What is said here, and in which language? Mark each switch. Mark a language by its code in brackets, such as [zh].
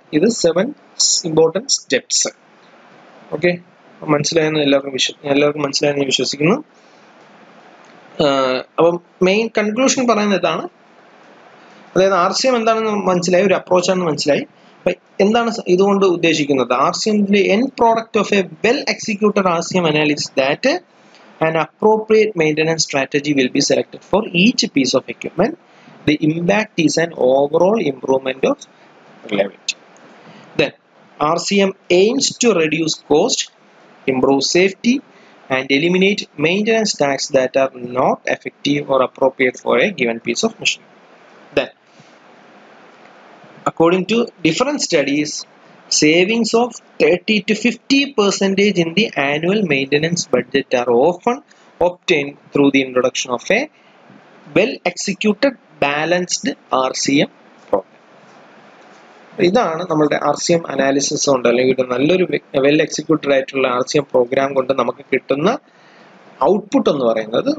[ml] ഇത് 7 important steps. Okay, മനസ്സിലായെന്ന് എല്ലാവർക്കും മനസ്സിലായെന്ന് വിശ്വസിക്കുന്നു. അപ്പം മെയിൻ കൺക്ലൂഷൻ പറയുന്നത് ഇതാണ്. അതായത് RCM എന്താണെന്ന് മനസ്സിലായി, ഒരു അപ്രോച്ചാണെന്ന് മനസ്സിലായി. അപ്പൊ എന്താണ് ഇതുകൊണ്ട് ഉദ്ദേശിക്കുന്നത്? [en] RCMന്റെ end product of a well executed RCM analysis that an appropriate maintenance strategy will be selected for each piece of equipment. The impact is an overall improvement of reliability. Then RCM aims to reduce cost, improve safety, and eliminate maintenance tasks that are not effective or appropriate for a given piece of machinery. Then, according to different studies, savings of 30 to 50% in the annual maintenance budget are often obtained through the introduction of a well executed balanced RCM program. [ml] ഇതാണ് നമ്മളുടെ RCM analysis കൊണ്ട്, അല്ലെങ്കിൽ നല്ലൊരു well executed ആയിട്ടുള്ള RCM programme കൊണ്ട് നമുക്ക് കിട്ടുന്ന output എന്ന് പറയുന്നത്.